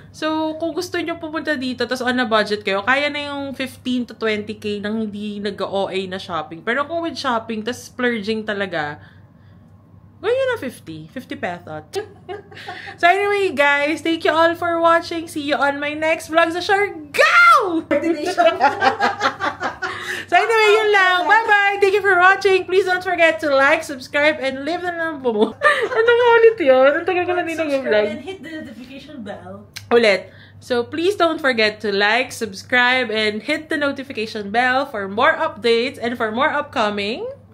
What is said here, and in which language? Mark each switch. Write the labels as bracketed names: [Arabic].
[Filipino] So, kung gusto nyo pupunta dito, tapos [English] on a budget [Filipino] kayo, kaya na yung 15 to 20k nang hindi nag-OA na shopping. Pero kung with shopping, tapos splurging talaga, Gawin na 50. 50 pesos. [English] So anyway, guys, thank you all for watching. See you on my next vlog sa Siargao! So anyway, [Filipino] yun lang. [English] Bye-bye! Thank you for watching. Please don't forget to like, subscribe, and leave the number mo. [Filipino] Ano nga ulit yun? Ang tagal ko na din nag-vlog. [English] And hit the notification bell. [Filipino] Ulit. [English] So please don't forget to like, subscribe, and hit the notification bell for more updates and for more upcoming